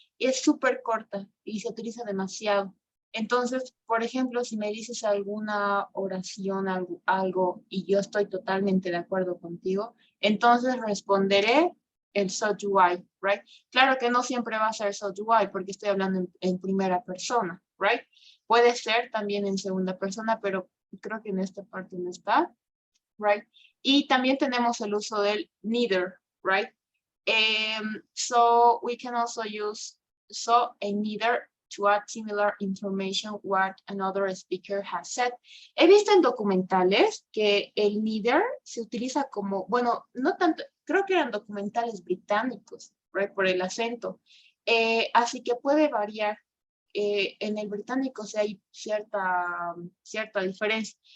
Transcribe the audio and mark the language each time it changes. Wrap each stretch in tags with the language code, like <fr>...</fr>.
<es>Es súper corta y se utiliza demasiado. Entonces, por ejemplo, si me dices alguna oración, algo, y yo estoy totalmente de acuerdo contigo, entonces responderé el</es> <en>so do I,</en> <es>right? Claro que no siempre va a ser</es> <en>so do I</en> <es>porque estoy hablando en primera persona, right? Puede ser también en segunda persona, pero creo que en esta parte no está, right? Y también tenemos el uso del neither, right?</es> <en>So we can also use so and neither to add similar information what another speaker has said.</en> <es>He visto en documentales que el neither se utiliza como, bueno, no tanto, creo que eran documentales británicos, right, por el acento. Así que puede variar. En el británico sí hay cierta diferencia.</es>